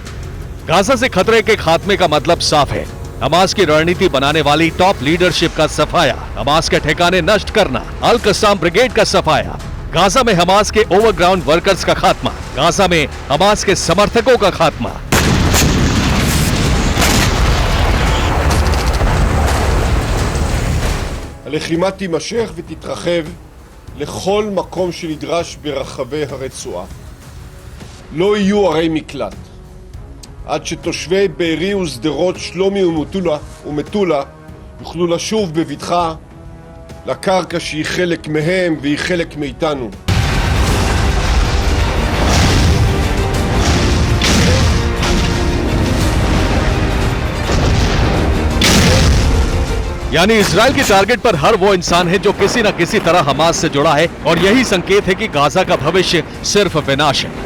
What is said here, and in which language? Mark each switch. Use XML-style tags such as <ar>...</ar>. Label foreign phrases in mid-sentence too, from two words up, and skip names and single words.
<hi>गाजा से खतरे के खात्मे का मतलब साफ है, हमास की रणनीति बनाने वाली</hi> <en>top leadership</en> <hi>का सफाया, हमास के ठिकाने नष्ट करना, अल कस्साम ब्रिगेड का सफाया, गाजा में हमास के</hi> <en>overground workers</en> <hi>का खात्मा, गाजा में हमास के समर्थकों का खात्मा।</hi> <he>הלחימה תימשך ותתרחב לכל מקום שנדרש ברחבי הרצועה. לא יהיו ערי מקלט. עד שתושבי בארי ושדרות, שלומי ומטולה יוכלו לשוב בבטחה לקרקע שהיא חלק מהם והיא חלק מאיתנו.</he> <hi>यानी इजराइल के टारगेट पर हर वो इंसान है जो किसी न किसी तरह हमास से जुड़ा है, और यही संकेत है कि गाजा का भविष्य सिर्फ विनाश है।</hi>